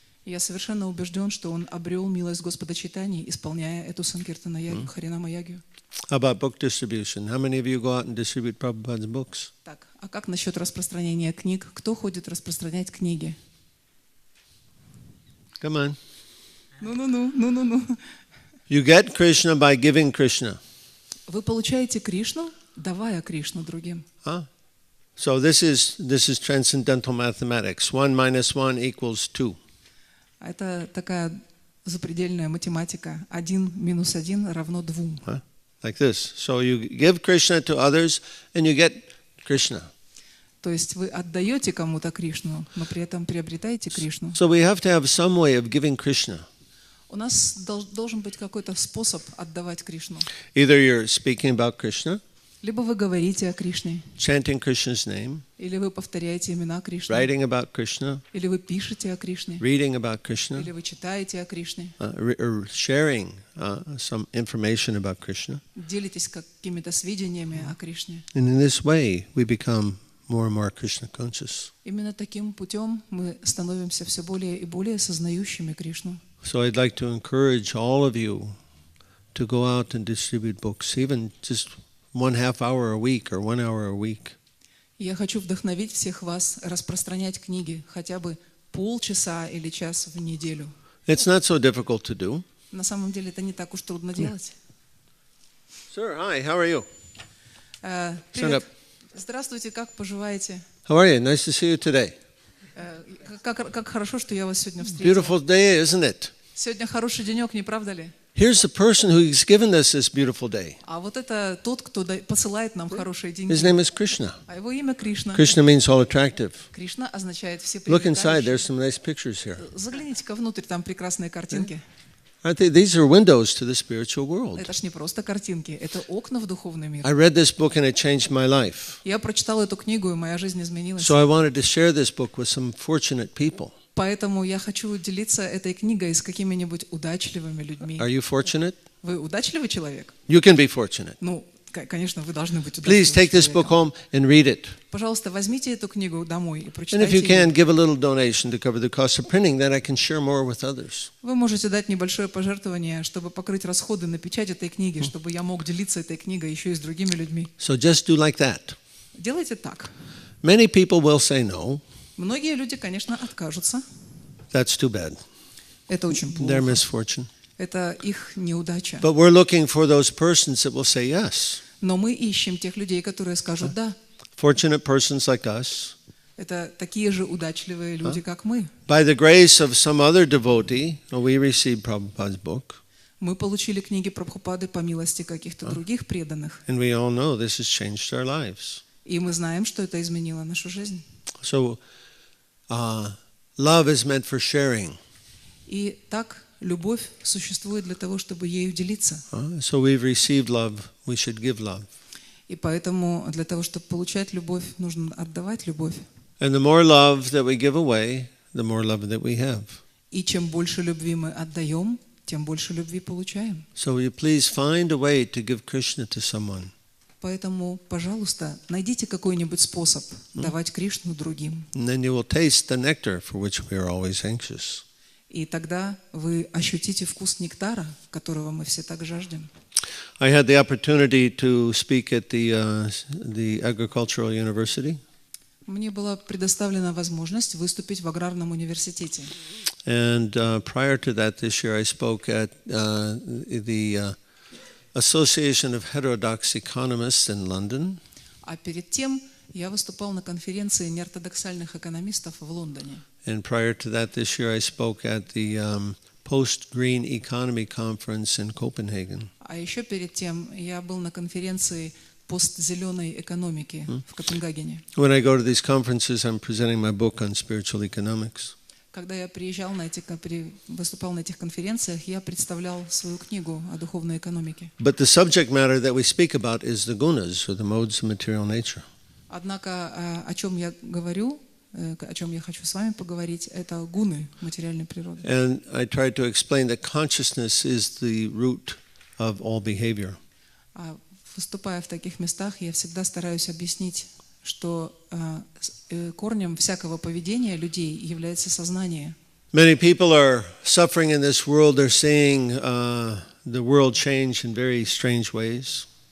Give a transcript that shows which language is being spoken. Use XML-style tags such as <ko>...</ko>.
<ru>Я совершенно убежден, что он обрел милость Господа Чайтаньи, исполняя эту Санкиртана Ягью, Харинама Ягью.</ru> <en>How about book distribution? How many of you go out and distribute Prabhupada's books?</en> <ru>Так, а как насчет распространения книг? Кто ходит распространять книги?</ru> <en>Come on.</en> <ru>Ну.</ru> <en>You get Krishna by giving Krishna.</en> <ru>Вы получаете Кришну, давая Кришну другим.</ru> <en>Huh? So this is transcendental mathematics. 1 minus 1 equals 2.</en> <ru>Это такая запредельная математика. 1 минус 1 равно 2.</ru> <en>Huh? Like this. So you give Krishna to others and you get Krishna.</en> <ru>То есть вы отдаете кому-то Кришну, но при этом приобретаете Кришну.</ru> <en>So we have to have some way of giving Krishna.</en> <ru>У нас должен быть какой-то способ отдавать Кришну.</ru> <en>Either you're speaking about Krishna,</en> <ru>Либо вы говорите о Кришне,</ru> <en>chanting Krishna's name,</en> <ru>или вы повторяете имена Кришны,</ru> <en>writing about Krishna,</en> <ru>или вы пишете о Кришне,</ru> <en>reading about Krishna,</en> <ru>или вы читаете о Кришне,</ru> <en>or sharing some information about Krishna.</en> <ru>делитесь какими-то сведениями о Кришне.</ru> <en>And in this way, we become more and more Krishna conscious.</en> <ru>Именно таким путем мы становимся все более и более сознающими Кришну.</ru> <en>So I'd like to encourage all of you to go out and distribute books, even just 1/2 hour a week or 1 hour a week.</en> <ru>Я хочу вдохновить всех вас распространять книги хотя бы полчаса или час в неделю.</ru> <en>It's not so difficult to do.</en> <ru>На самом деле это не так уж трудно делать.</ru> <en>Sir, hi, how are you? Stand</en> <ru>Привет.</ru> <en>up.</en> <ru>Здравствуйте, как поживаете?</ru> <en>How are you? Nice to see you today.</en> <ru>Как хорошо, что я вас сегодня встретил.</ru> <en>Beautiful day, isn't it?</en> <ru>Сегодня хороший денек, не правда ли?</ru> <en>Here's the person who's given us this beautiful day.</en> <ru>А вот это тот, кто посылает нам хорошие деньги.</ru> <en>His name is Krishna.</en> <ru>А его имя Кришна.</ru> <en>Krishna means all attractive.</en> <ru>Кришна означает все</ru> <en>Look inside, there's some nice pictures here.</en> <ru>Загляните-ка внутрь, там прекрасные картинки.</ru> <en>Aren't they? These are windows to the spiritual world.</en> <ru>Это ж не просто картинки, это окна в духовный мир.</ru> <en>I read this book and it changed my life.</en> <ru>Я прочитала эту книгу, и моя жизнь изменилась.</ru> <en>So I wanted to share this book with some fortunate people.</en> <ru>Поэтому я хочу делиться этой книгой с какими-нибудь удачливыми людьми.</ru> <en>Are you fortunate?</en> <ru>Вы удачливый человек?</ru> <en>You can be fortunate.</en> <ru>Ну, конечно, вы должны быть</ru> <en>Please take this book</en> <ru>удачливым человеком.</ru> <en>home and read it.</en> <ru>Пожалуйста, возьмите эту книгу домой и</ru> <en>And if</en> <ru>прочитайте</ru> <en>you can,</en> <ru>ее.</ru> <en>give a little donation to cover the cost of printing, then I can share more with others.</en> <ru>Вы можете дать небольшое пожертвование, чтобы покрыть расходы на печать этой книги, чтобы я мог делиться этой книгой еще и с другими людьми.</ru> <en>So just do like that.</en> <ru>Делайте так.</ru> <en>Many people will say no.</en> <ru>Многие люди, конечно, откажутся.</ru> <en>That's too bad.</en> <ru>Это очень</ru> <en>Their</en> <ru>плохо.</ru> <en>misfortune.</en> <ru>Это их неудача.</ru> <en>But we're looking for those persons that will say yes.</en> <ru>Но мы ищем тех людей, которые скажут «да».</ru> <en>Fortunate persons like us.</en> <ru>Это такие же удачливые люди, как мы.</ru> <en>By the grace of some other devotee, we received Prabhupada's book.</en> <ru>Мы получили книги Прабхупады по милости каких-то других преданных.</ru> <en>And we all know this has changed our lives.</en> <ru>И мы знаем, что это изменило нашу жизнь.</ru> <en>So, love is meant for sharing.</en> <ru>И так любовь существует для того, чтобы ею делиться.</ru> <en>So we've received love, we should give love.</en> <ru>И поэтому для того, чтобы получать любовь, нужно отдавать любовь.</ru> <en>And the more love that we give away, the more love that we have.</en> <ru>И чем больше любви мы отдаем, тем больше любви получаем.</ru> <en>So will you please find a way to give Krishna to someone.</en> <ru>Поэтому, пожалуйста, найдите какой-нибудь способ давать Кришну другим.</ru> <en>And then you will taste the nectar for which we are always anxious.</en> <ru>И тогда вы ощутите вкус нектара, которого мы все так жаждем.</ru> <en>I had the opportunity to speak at the agricultural university.</en> <ru>Мне была предоставлена возможность выступить в аграрном университете.</ru> <en>And prior to that, this year I spoke at the Association of Heterodox Economists in London.</en> <ru>А перед тем я выступал на конференции неортодоксальных экономистов в Лондоне.</ru> <en>And prior to that, this year I spoke at the Post-Green Economy Conference in Copenhagen.</en> <ru>А еще перед тем я был на конференции постзеленой экономики в Копенгагене.</ru> <en>When I go to these conferences, I'm presenting my book on spiritual economics.</en> <ru>Когда я выступал на этих конференциях, я представлял свою книгу о духовной экономике.</ru> <en>But the subject matter that we speak about is the gunas, or the modes of material nature.</en> <ru>Однако о чем я говорю, о чем я хочу с вами поговорить, это гуны материальной природы.</ru> <en>And I tried to explain that consciousness is the root of all behavior.</en> <ru>Выступая в таких местах, я всегда стараюсь объяснить, что корнем всякого поведения людей является сознание.</ru> <en>Many people are suffering in this world. They're seeing the world change in very strange ways.</en>